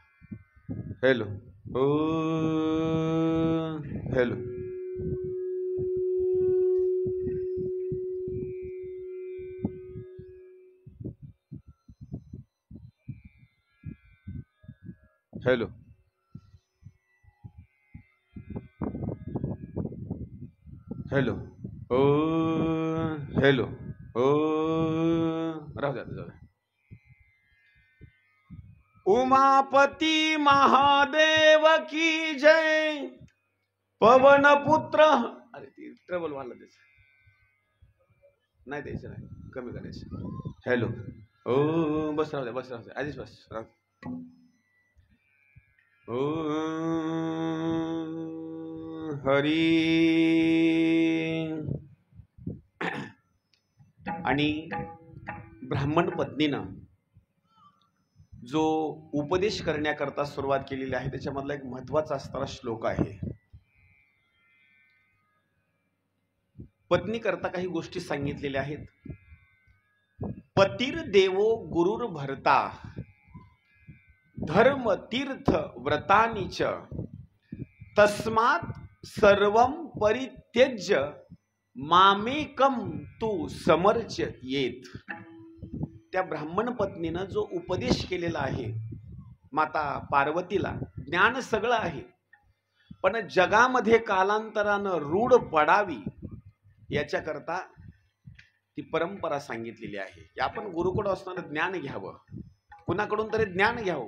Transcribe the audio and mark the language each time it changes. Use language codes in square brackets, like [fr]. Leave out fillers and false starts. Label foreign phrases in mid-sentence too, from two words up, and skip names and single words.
[mr] हॅलो, ओ हॅलो, हॅलो, हॅलो, ओ हॅलो, ओ राहू द्या, जाऊ द्या. [hi] उमापती महादेव की जय, पवन पुत्र. [mr] अरे ती ट्रबल वाढलं, द्यायचं नाही, द्यायचं नाही, कमी करायचं. हॅलो, ओ बस राहू दे, बस राहू दे, आधीच बस राहू दे. ओ हरी. आणि ब्राह्मण पत्नीनं जो उपदेश करण्याकरता सुरुवात केलेली आहे त्याच्यामधला एक महत्वाचा असणारा श्लोक आहे. पत्नी करता काही गोष्टी सांगितलेल्या आहेत. [sa] पतीर देवो गुरुर भरता धर्म तीर्थ व्रतानीच तस्मात सर्वम परित्यज्य मामेकम तू समर्च येत. [mr] त्या ब्राह्मण पत्नीनं जो उपदेश केलेला आहे माता पार्वतीला, ज्ञान सगळं आहे पण जगामध्ये कालांतरानं रूढ पडावी याच्याकरता ती परंपरा सांगितलेली आहे की आपण गुरुकडे असणारं ज्ञान घ्यावं, कुणाकडून तरी ज्ञान घ्यावं.